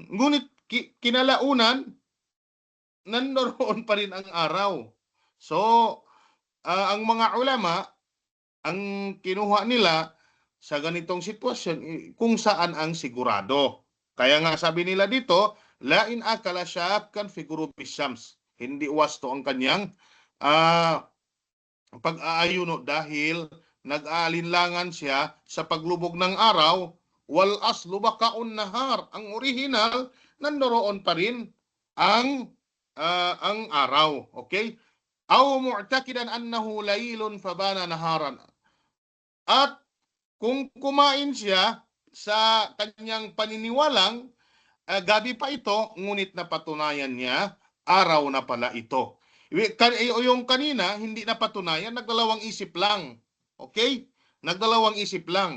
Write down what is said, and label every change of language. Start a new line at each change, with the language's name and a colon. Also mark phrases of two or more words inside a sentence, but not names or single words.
Filipino: Ngunit, kinalaunan, nandoon pa rin ang araw. So, ang mga ulama, ang kinuha nila sa ganitong sitwasyon, kung saan ang sigurado. Kaya nga sabi nila dito,
Arabic: la in akala shakkan fi ghurubi syams.
Filipino: Hindi wasto ang kanyang pag-aayuno dahil nag-aalinlangan siya sa paglubog ng araw.
Arabic: Wal aslu bakaun nahar.
Filipino: Ang original, nandoon pa rin ang araw. Okay?
Arabic: Aw mu'takidan annahu laylun fabana naharan.
Filipino: At kung kumain siya sa kanyang paniniwalang gabi pa ito, ngunit napatunayan niya, araw na pala ito. Yung kanina, hindi napatunayan, nagdalawang isip lang. Okay? Nagdalawang isip lang.